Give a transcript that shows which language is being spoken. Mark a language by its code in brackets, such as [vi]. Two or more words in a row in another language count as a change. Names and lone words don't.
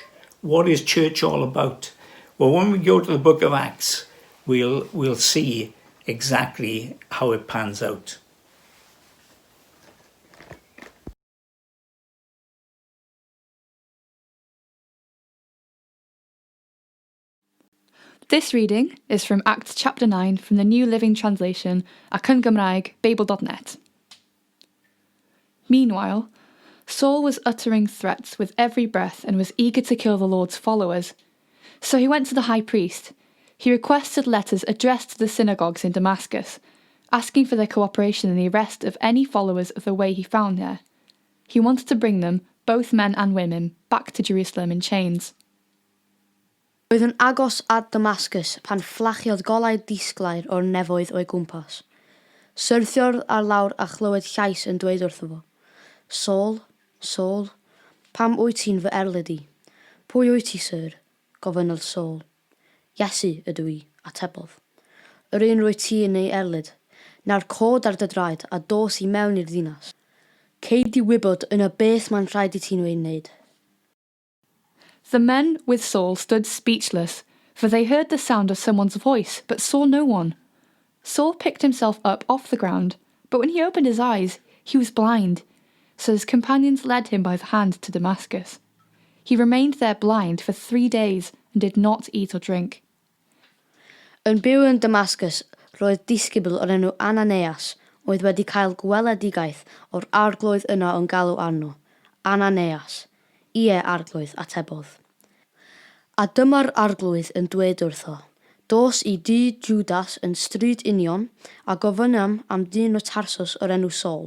[en] What is church all about? Well, when we go to the book of Acts, we'll see exactly how it pans out. This reading is from Acts chapter 9 from the New Living Translation [cy] ac yn Gymraeg, [en] Babel.net. Meanwhile, Saul was uttering threats with every breath and was eager to kill the Lord's followers. So he went to the high priest. He requested letters addressed to the synagogues in Damascus, asking for their cooperation in the arrest of any followers of the way he found there. He wanted to bring them, both men and women, back to Jerusalem in chains. [cy] Roedd yn agos at Damascus pan fflachiodd golau disglair o'r nefoedd o'i gwmpas. Syrthiodd ar lawr a chlywed llais yn dweud wrtho fo, Saul, Saul, pam wyt ti'n fy erlyd i? Pwy wyt ti, syr? Gofynnodd Saul. Iesu ydw i, atebodd. Yr un rwy ti yn ei erlyd. Nawr cod ar dy draed a dos i mewn i'r ddinas. Ceid i wybod yna beth mae'n rhaid i ti'n wneud. [en] The men with Saul stood speechless, for they heard the sound of someone's voice, but saw no one. Saul picked himself up off the ground, but when he opened his eyes, he was blind. So his companions led him by the hand to Damascus. He remained there blind for 3 days and did not eat or drink. [cy] Yn byw yn Damascus, roedd disgybl o'r enw Ananias, oedd wedi cael gweledigaeth o'r arglwydd yna yn galw arno. Ananias. Ie, arglwydd, atebodd. A dyma'r arglwydd yn dweud wrtho. Dos i dŷ Judas yn stryd union a gofynnam am dyn o Tarsus o'r enw Saul.